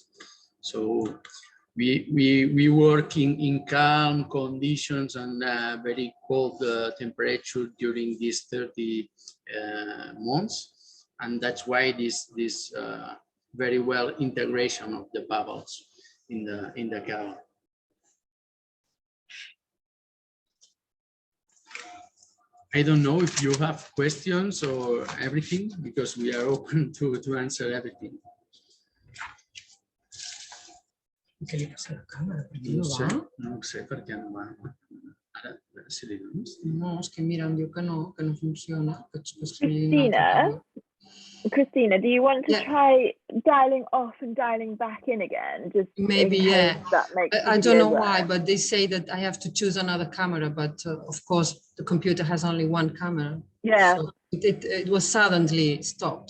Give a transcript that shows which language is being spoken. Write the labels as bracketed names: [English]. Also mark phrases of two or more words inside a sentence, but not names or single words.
[English] So we work in calm conditions and very cold temperature during these 30 months, and that's why this very well integration of the bubbles in the Cava. I don't know if you have questions or everything, because we are open to answer everything. [Catalan] Què li passa a la càmera? No ho sé per què no va. Ara, a veure si li dones. No, és que mira, em diu que no funciona. [English] Christina, do you want to try dialing off and dialing back in again? Just maybe, yeah. That makes I don't know why, but they say that I have to choose another camera, but of course the computer has only one camera. Yeah. So it was suddenly stopped.